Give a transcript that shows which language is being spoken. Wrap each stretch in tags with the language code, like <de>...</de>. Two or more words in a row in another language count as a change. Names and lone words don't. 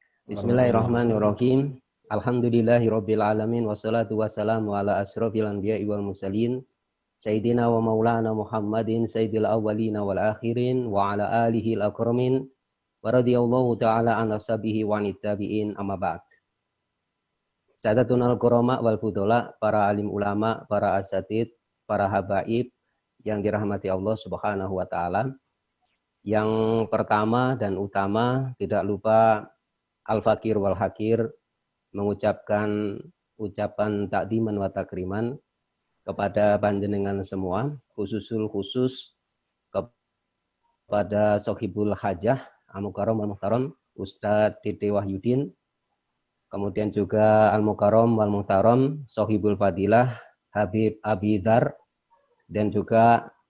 <ar>بسم الله الرحمن الرحيم. الحمد لله رب العالمين والصلاة والسلام على أشرف الأنبياء والمرسلين سيدنا ومولانا محمد سيد الأولين والآخرين وعلى آله الأكرمين ورضي الله تعالى عن أصحابه والتابعين أما بعد. سادات الكرماء والفضلاء,</ar> <id>para alim ulama, para asatid, para habaib yang dirahmati Allah</id> <ar>سبحانه وتعالى.</ar> <id>Yang pertama dan utama tidak lupa</id> <ar>الفقير والحقير</ar> <id>mengucapkan ucapan</id> <ar>تقديما وتكريما</ar> <id>kepada panjenengan semua, khusus kepada</id> <ar>صاحب الحاجة المكرم المحترم</ar> <id>Ustadz Dede Wahyudin, kemudian juga</id> <ar>المكرم المحترم صاحب الفضيلة</ar> <id>Habib Abidar, dan juga</id>